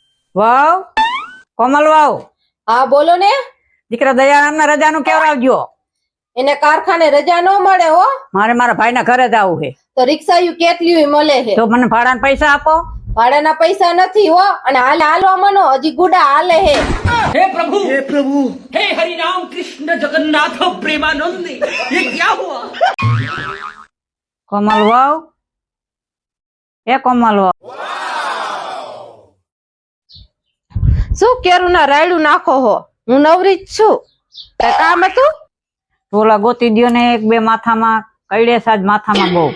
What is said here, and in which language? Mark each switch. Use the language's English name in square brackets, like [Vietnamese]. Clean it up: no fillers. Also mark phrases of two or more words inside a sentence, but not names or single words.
[Gujarati] વાવ કોમલ વાવ હા બોલો ને. દીકરા દયારામના રજાનું કેવડાવજો. એને કારખાને રજા ન મળે હો. મારે મારા ભાઈના ઘરે જવું છે. તો રિક્ષાયું કેટલી મળે છે. તો મને ભાડાના પૈસા આપો. ભાડાના પૈસા નથી હો. અને હાલવા મનો હજી ગુડા હાલે હે. [Hindi] हे प्रभु हे हरि राम कृष्ण जगन्नाथ प्रेमानंद ये क्या हुआ। [Gujarati] કોમલ વાવ એ કોમલ વાવ શું કેરું ના રાયડું નાખો હો. હું નવરી જ છું. કઈ કામ હતું? ટોલા ગોતી દ્યો ને એક બે માથામાં કઈડે સાજ માથામાં બહુ.